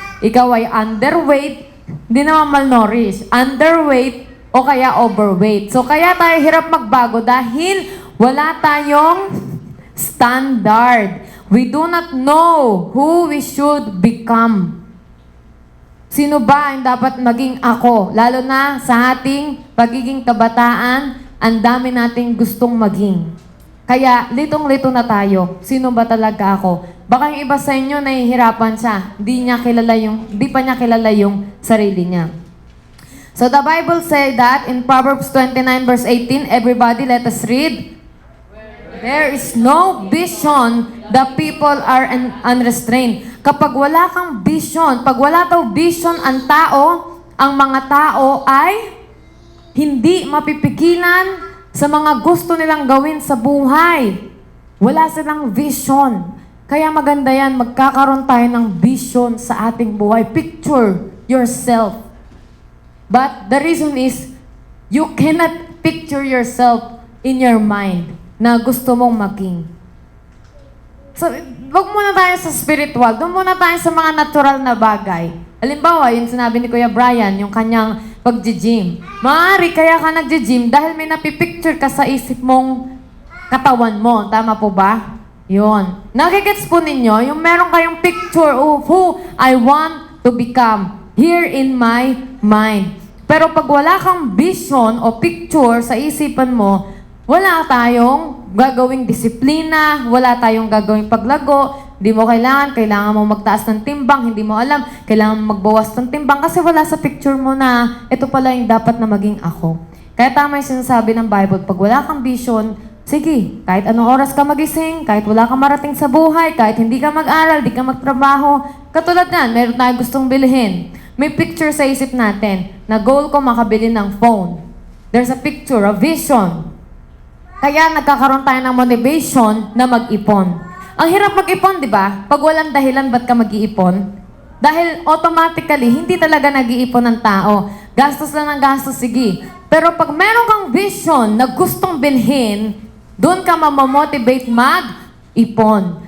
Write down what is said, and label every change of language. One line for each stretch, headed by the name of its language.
Filipino: Ikaw ay underweight, di naman malnourished, underweight o kaya overweight. So kaya tayo hirap magbago dahil wala tayong standard.
English: We do not know who we should become.
Filipino: Sino ba ang dapat maging ako? Lalo na sa ating pagiging kabataan, ang dami nating gustong maging. Kaya litong-lito na tayo. Sino ba talaga ako? Baka yung iba sa inyo nahihirapan siya. Hindi pa niya kilala yung sarili niya.
English: So the Bible says that in Proverbs 29 verse 18, everybody let us read. There is no vision, the people are unrestrained.
Filipino: Kapag wala kang vision, pag wala daw vision ang tao, ang mga tao ay hindi mapipigilan sa mga gusto nilang gawin sa buhay. Wala silang vision. Kaya maganda yan, magkakaroon tayo ng vision sa ating buhay.
English: Picture yourself. But the reason is, you cannot picture yourself in your mind
Filipino: na gusto mong maging. So, wag muna tayo sa spiritual. Doon muna tayo sa mga natural na bagay. Halimbawa, yung sinabi ni Kuya Brian, yung kanyang pag-gym. Maaari kaya ka nag-gym dahil may napipicture ka sa isip mong katawan mo. Tama po ba? Yun. Nakikits po ninyo, yung meron kayong
English: picture of who I want to become here in my mind.
Filipino: Pero pag wala kang vision o picture sa isipan mo, wala tayong gagawing disiplina, wala tayong gagawing paglago, hindi mo kailangan mo magtaas ng timbang, hindi mo alam, kailangan mo magbawas ng timbang kasi wala sa picture mo na ito pala yung dapat na maging ako. Kaya tama yung sinasabi ng Bible, pag wala kang vision, sige, kahit anong oras ka magising, kahit wala kang marating sa buhay, kahit hindi ka mag-aral, hindi ka magtrabaho, katulad yan, meron tayong gustong bilhin. May picture sa isip natin na goal ko makabili ng phone.
English: There's a picture, a vision.
Filipino: Kaya nagkakaroon tayo ng motivation na mag-ipon. Ang hirap mag-ipon, di ba? Pag walang dahilan, ba't ka mag-iipon? Dahil automatically, hindi talaga nag-iipon ng tao. Gastos lang ng gastos, sige. Pero pag meron kang vision na gustong bilhin, doon ka mamamotivate mag-ipon.